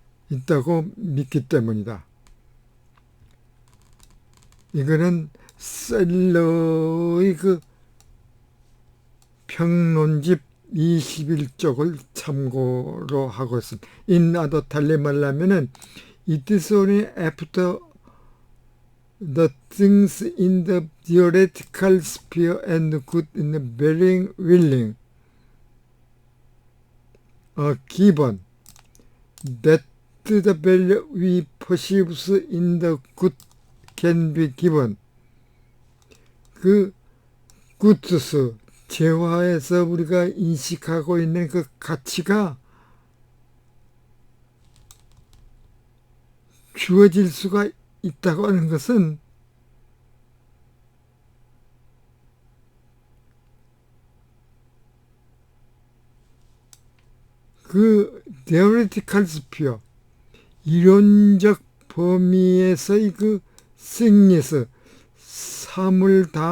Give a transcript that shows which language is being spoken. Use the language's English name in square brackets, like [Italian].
[Korean] 있다고 믿기 때문이다. 이거는 셀러의 그 평론집 21쪽을 참고로 하고 있습니다. 인나도 달리 말하면은 [English] it is only after the things in the theoretical sphere and good in the bearing willing are given that the value we perceive in the good can be given. [Korean] 그 goods, 재화에서 우리가 인식하고 있는 그 가치가 주어질 수가 있다고 하는 것은 그 [English] theoretical sphere, [Korean] 이론적 범위에서의 그 승리에서 사물